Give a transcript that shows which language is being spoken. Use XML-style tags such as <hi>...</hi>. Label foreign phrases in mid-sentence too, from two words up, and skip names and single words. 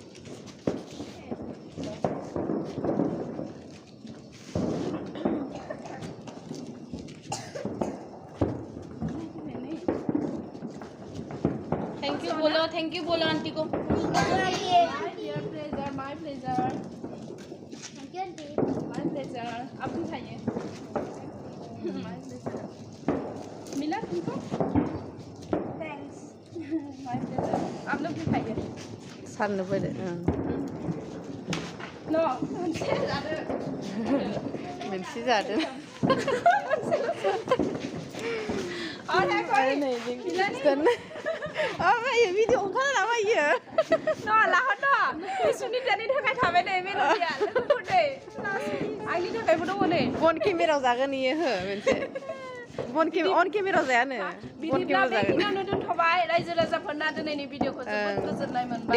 <en>thank you</en> <hi>बोलो आंटी को</hi> <en>my pleasure</en> <hi>आप भी खाइए</hi> <en>my pleasure</en> <hi>मिला तुमको थैंक्स</hi> <en>my pleasure</en> <hi>आप लोग भी खाइए</hi> <brx>साननो फैदो नो मोनसे जादों</brx> <hi>और है कोई मिला नहीं</hi> <brx>मायो भिडिअ ओंखारला मायो no लाहर ना सुनितानि थाखाय थाबाय नै मेल'डिया लोगोफोर नै आंनि थाखायबो दङ नै बन केमेरायाव जागोन इयो हो मोनसे अन केमेरायाव जायानो बन बिदिब्ला केमेरायाव जागोन बेखिनियावनो दोनथ'बाय रायजो राजाफोरना दिनैनि भिडिअखौ जोबोद गोजोननाय मोनबाय</brx>